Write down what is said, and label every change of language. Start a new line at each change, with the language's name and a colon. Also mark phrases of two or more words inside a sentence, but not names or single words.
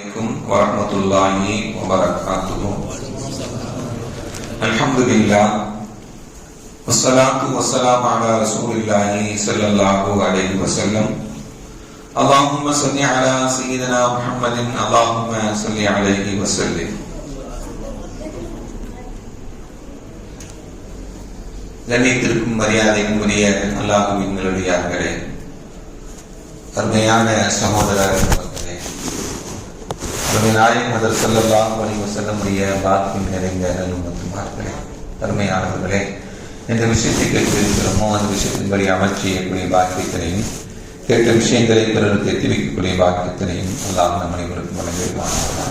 Arabic: عليكم ورحمة الله وبركاته. الحمد لله والصلاة والسلام على رسول الله صلى الله عليه وسلم. اللهم صل على سيدنا محمد اللهم صل عليه وسلم.
Tamil: கண்ணியத்திற்கும் மரியாதைக்கும் உரிய அல்லாஹ்வின் நல்லடியார்களே, அருமையான சகோதரர் நாயகம் ஹதரத்
Arabic: صلى الله عليه وسلم
Tamil: பாக்கியம் நிறைந்த நல்லும்மத்துமார்களே, அருமையானவர்களே, எந்த விஷயத்தை கேட்டிருக்கிறோமோ அந்த விஷயத்தின்படி அமல் செய்யக்கூடிய பாக்கியத்தினையும் கேட்ட விஷயங்களை பிறருக்கு எத்தி வைக்கக்கூடிய பாக்கியத்தினையும் அல்லாஹ் நம் அனைவருக்கும் வழங்கிடுவானாக.